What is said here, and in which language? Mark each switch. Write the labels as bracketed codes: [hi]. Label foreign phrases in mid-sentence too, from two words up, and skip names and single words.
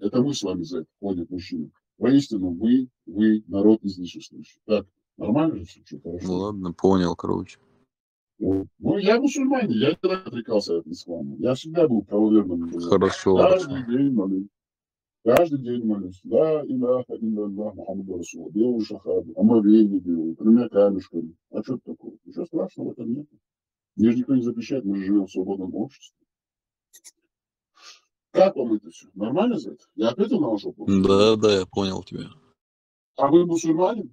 [ru] Это мы с вами за это ходят мужчины. Воистину, вы народ изничествующий. Так, нормально же все, что Ну хорошо? ладно, понял, короче. Ну, я мусульманин, я никогда не отрекался от ислама. Я всегда был правоверным. Хорошо, Каждый хорошо. день молюсь. Каждый день молюсь. [ar] لا إله إلا الله محمد رسول. [ru] Делаю шахаду. Омовение делаю. Тремя камешками. А что такого? Ничего страшного в этом нет. Мне же никто не запрещает, мы же живем в свободном обществе. Как вам это все? Нормально за это? Я ответил на ваш вопрос? Да, я понял тебя. А вы мусульманин?